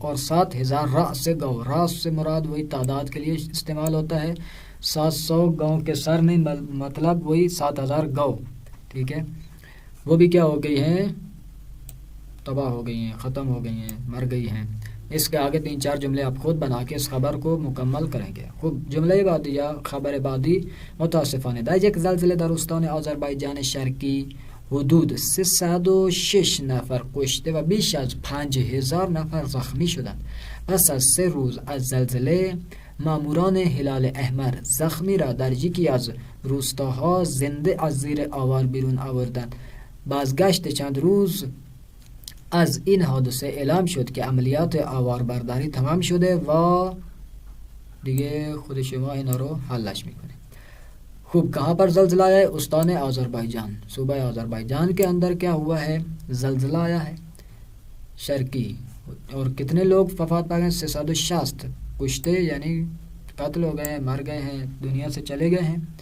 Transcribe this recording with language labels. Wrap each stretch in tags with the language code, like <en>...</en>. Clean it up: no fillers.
<ur>اور 7000 راس سے گاؤں، راس سے مراد وہی تعداد کے لیے استعمال ہوتا ہے، 700 گاؤں کے سر نہیں، مطلب وہی 7000 گاؤں، ٹھیک ہے، وہ بھی کیا ہو گئی ہیں؟ تباہ ہو گئی ہیں، ختم ہو گئی ہیں، مر گئی ہیں. اس کے آگے 3-4 جملے آپ خود بنا کے اس خبر کو مکمل کریں گے.</ur> <fa>خوب جملہ بعدی یا خبر بعدی متاسفانه در یک زلزله در استان آذربایجان شرقی حدود 306 نفر کشته و بیش از 5000 نفر زخمی شدند. پس از 3 روز از زلزله ماموران هلال احمر زخمی را در یکی از روستاها زنده از زیر آوار بیرون آوردند. بازگشت چند روز از این حادثه اعلام شد که عملیات آواربرداری تمام شده و دیگه خود شما اینا رو حلش میکنه.</fa> <ur>خوب کہاں پر زلزلہ آیا ہے؟ استان آذربائیجان، صوبہ آذربائیجان کے اندر کیا ہوا ہے؟ زلزلہ آیا ہے شرقی. اور کتنے لوگ وفات پا گئے؟ 360 کشتے یعنی قتل ہو گئے ہیں، مر گئے ہیں، دنیا سے چلے گئے ہیں.</ur>